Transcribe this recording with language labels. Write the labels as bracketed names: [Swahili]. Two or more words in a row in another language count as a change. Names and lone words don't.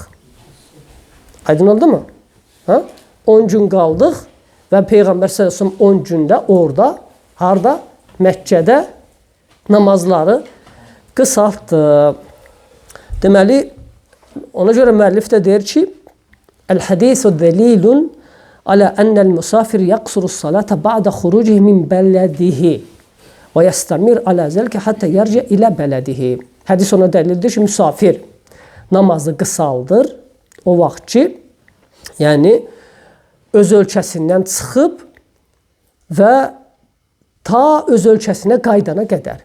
[Azerbaijani] Aydın oldu mu? 10 gün qaldıq və Peyğəmbər [Arabic] صلى الله عليه وسلم [Azerbaijani] 10 gündə orada, harda? Məkkədə namazları qısaltdı. Deməli, ona görə müəllif də deyir ki, [Arabic] الحديث دليل على أن المسافر يقصر الصلاة بعد خروجه من بلده ويستمر على ذلك حتى يرجع إلى بلده. [Azerbaijani] Hədis ona dəlildir ki, müsafir namazı qısaldır o vaxt ki, yəni öz ölkəsindən çıxıb və ta öz ölkəsinə qaydana qədər.